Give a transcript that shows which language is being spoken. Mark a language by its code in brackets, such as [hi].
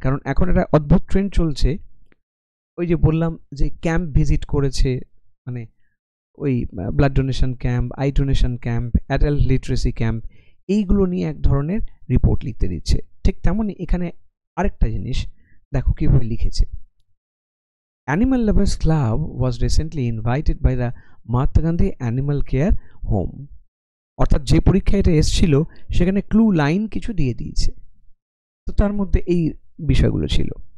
[bn] কারণ এখন একটা অদ্ভুত ট্রেন্ড চলছে, ওই যে বললাম যে ক্যাম্প ভিজিট করেছে, মানে ওই blood donation camp, eye donation camp, adult literacy camp, এইগুলো নিয়ে এক ধরনের রিপোর্ট লিখতে দিচ্ছে। ঠিক তেমনই এখানে আরেকটা জিনিস দেখো কিভাবে লিখেছে। [en] Animal Lovers Club was recently invited by the Mahatma Gandhi Animal Care Home. [bn] অর্থাৎ যে পরীক্ষায় এটা এসেছিল সেখানে ক্লু লাইন কিছু দিয়ে দিয়েছে, তো তার মধ্যে এই বিষয়গুলো ছিল।